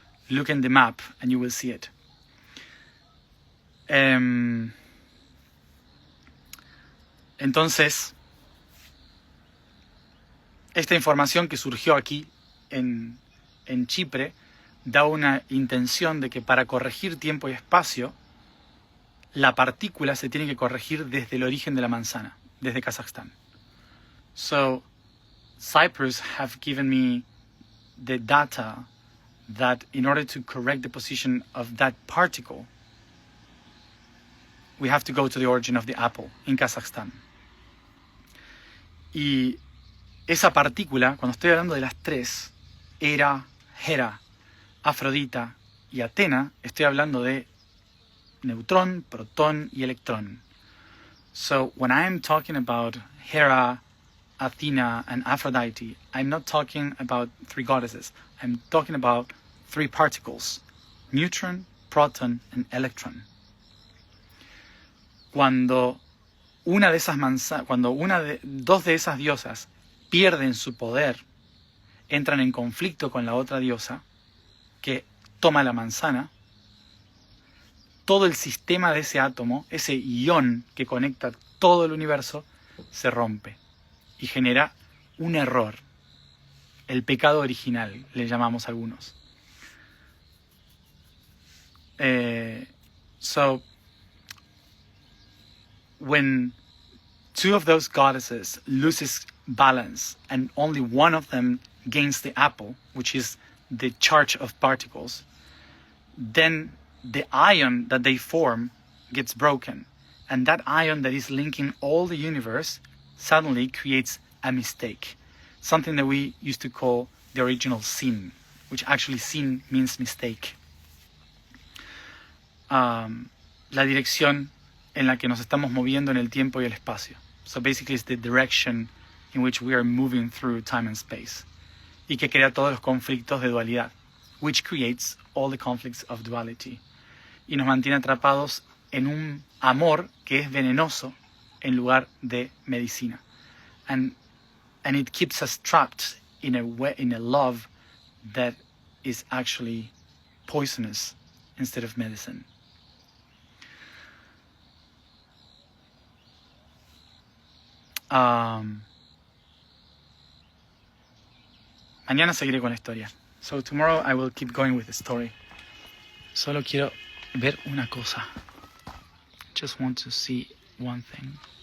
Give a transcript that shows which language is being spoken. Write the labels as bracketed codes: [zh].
[en] Look in the map and you will see it. [es] Entonces, esta información que surgió aquí en Chipre da una intención de que para corregir tiempo y espacio, la partícula se tiene que corregir desde el origen de la manzana, desde Kazajstán. [en] So, Cyprus have given me the data that in order to correct the position of that particle, we have to go to the origin of the apple in Kazakhstan. [es] Y esa partícula, cuando estoy hablando de las tres, Hera, Afrodita y Atena, estoy hablando de neutrón, protón y electrón. [en] So when I'm talking about Hera, Athena and Aphrodite, I'm not talking about three goddesses. I'm talking about three particles, neutron, proton and electron. [es] Cuando dos de esas diosas pierden su poder, entran en conflicto con la otra diosa que toma la manzana, todo el sistema de ese átomo, ese ión que conecta todo el universo, se rompe y genera un error. El pecado original, le llamamos algunos. [en] So, when two of those goddesses loses balance and only one of them gains the apple, which is the charge of particles, then the ion that they form gets broken. And that ion that is linking all the universe suddenly creates a mistake. Something that we used to call the original sin, which actually sin means mistake. [es] la dirección en la que nos estamos moviendo en el tiempo y el espacio. [en] So basically it's the direction in which we are moving through time and space. [es] Y que crea todos los conflictos de dualidad, [en] which creates all the conflicts of duality. [es] Y nos mantiene atrapados en un amor que es venenoso en lugar de medicina. [en] And it keeps us trapped in a love that is actually poisonous instead of medicine. [es] Mañana seguiré con la historia. [en] So tomorrow I will keep going with the story. [es] Solo quiero ver una cosa. [en] Just want to see one thing.